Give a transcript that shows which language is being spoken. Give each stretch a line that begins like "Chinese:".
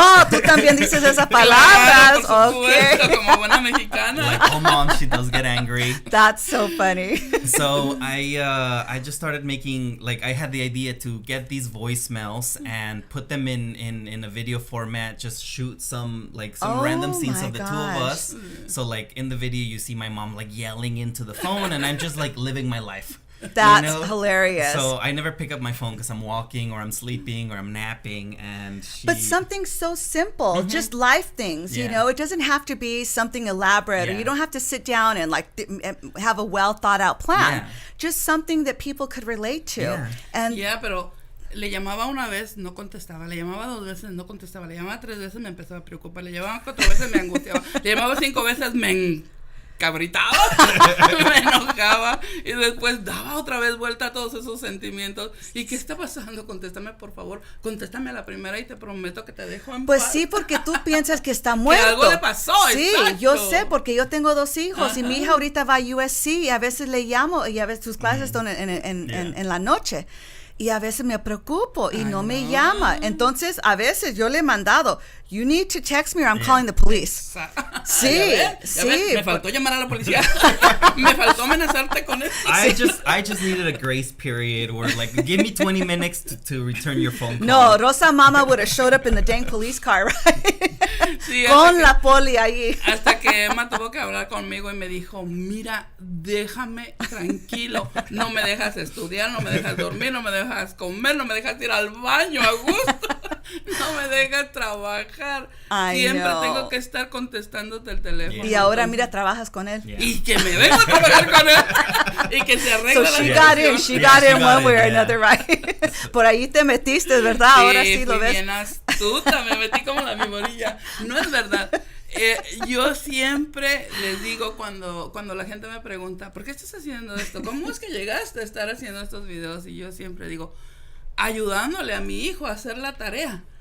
Spanish: Tú también dices esas palabras. Okay. Como buena mexicana.
English: Like, oh mom, she does get angry. That's so funny. So I just started making, like, I had the idea to get these voicemails and put them in a video format, just shoot some random scenes of the two of us. So like in the video you see my mom like yelling into the phone, and I'm just like living my life. That's hilarious. So I never pick up my phone because I'm walking or I'm sleeping or I'm napping, But something so simple, just life things, it doesn't have to be something elaborate, or you don't have to sit down and have a well thought out plan. Just something that people could relate to.
Spanish: Pero le llamaba una vez, no contestaba, le llamaba 2 veces, no contestaba, le llamaba 3 veces, me empezaba a preocupar, le llamaba 4 veces, me angustiaba, le llamaba 5 veces, me cabritaba, me enojaba, y después daba otra vez vuelta a todos esos sentimientos. ¿Y qué está pasando? Contéstame, por favor, contéstame a la primera y te prometo que te dejo en Pues paz. sí, porque tú piensas que está muerto. Que algo le pasó, sí, exacto. Yo sé, porque yo tengo 2 hijos y mi hija ahorita va a USC y a veces le llamo y a veces sus clases están en la noche. Y a veces me preocupo y no me llama. Entonces, a veces yo le he mandado,
English: you need to text me or I'm calling the police.
Spanish: Sí, ¿Ya ves? Me faltó llamar a la policía. Me faltó amenazarte con eso.
English: I just needed a grace period or like give me 20 minutes to return your phone call. No, Rosa Mama would have showed up in the dang police car, right?
Spanish: Sí, Con la poli allí. Hasta que Emma tuvo que hablar conmigo y me dijo, mira, déjame tranquilo, no me dejas estudiar, no me dejas dormir, no me dejas comer, no me dejas ir al baño a gusto, no me dejas trabajar. Siempre tengo que estar contestándote el teléfono. Y ahora mira, trabajas con él. Y que me vengo a trabajar con él y que se arregle la situación.
English: She got in one way or another, right?
Spanish: Por ahí te metiste, ¿verdad? Ahora sí lo ves. Bien astuta, me metí como la mimonilla. No es verdad. Yo siempre les digo cuando la gente me pregunta, ¿por qué estás haciendo esto? ¿Cómo es que llegaste a estar haciendo estos videos? Y yo siempre digo, ayudándole a mi hijo a hacer la tarea.